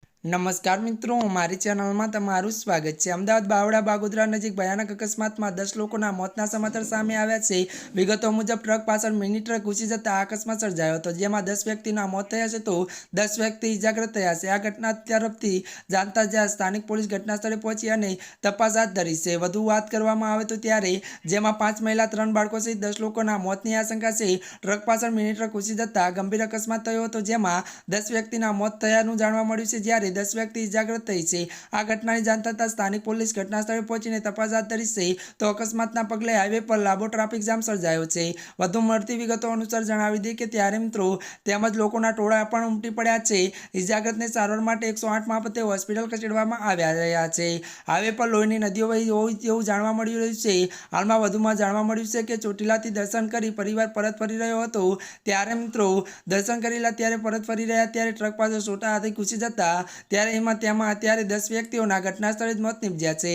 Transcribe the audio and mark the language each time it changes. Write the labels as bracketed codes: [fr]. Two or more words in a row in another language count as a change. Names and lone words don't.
[hi] नमस्कार मित्रों, हमारी चैनल में तमाરું स्वागत है। [gu] અમદાવાદ બાવળા બગોદરા નજીક ભયાનક અકસ્માત માં 10 લોકોના મોતના સમાચાર સામે આવ્યા છે। વિગતો મુજબ ટ્રક પાછળ મિની ટ્રક ઘૂસી જતા આ અકસ્માત સર્જાયો હતો, જેમાં 10 વ્યક્તિના મોત થયા છે તો 10 વ્યક્તિ ઇજાગ્રસ્ત થયા છે। આ ઘટના તરફથી જાણતા જ્યાં સ્થાનિક પોલીસ ઘટનાસ્થળે પહોંચી અને તપાસ હાથ ધરી છે। વધુ વાત કરવામાં આવે તો ત્યારે જેમાં 5 મહિલા 3 બાળકો સહિત 10 લોકોના મોતની આશંકા છે। ટ્રક પાછળ મિની ટ્રક ઘુસી જતા ગંભીર અકસ્માત થયો હતો, જેમાં 10 વ્યક્તિના મોત થયાનું જાણવા મળ્યું છે, જ્યારે 10 વ્યક્તિ ઇજાગ્રસ્ત થઈ છે। આ ઘટનાની જાણ થતા સ્થાનિક પોલીસ ઘટનાસ્થળે પહોંચીને તપાસ હાથ ધરી છે। તો અકસ્માતના પગલે હાઈવે પર લાંબો ટ્રાફિક જામ સર્જાયો છે। વધુ મળતી વિગતો અનુસાર જણાવી દઈએ કે ત્યારે મિત્રો તેમજ લોકોના ટોળા પણ ઉમટી પડ્યા છે। ઇજાગ્રસ્તને સારવાર માટે 108 મારફતે હોસ્પિટલ ખસેડવામાં આવ્યા રહ્યા છે। હાઈવે પર લોહીની નદીઓ વહી હોય તેવું જાણવા મળી રહ્યું છે। હાલમાં વધુમાં જાણવા મળ્યું છે કે ચોટીલાથી દર્શન કરી પરિવાર પરત ફરી રહ્યો હતો, ત્યારે મિત્રો દર્શન કરેલા ત્યારે પરત ફરી રહ્યા ત્યારે ટ્રક પાછળ છોટા હાથી ઘૂસી જતા ત્યારે તેમાં અત્યારે 10 વ્યક્તિઓના ઘટના સ્થળે જ મોત નીપજ્યા છે।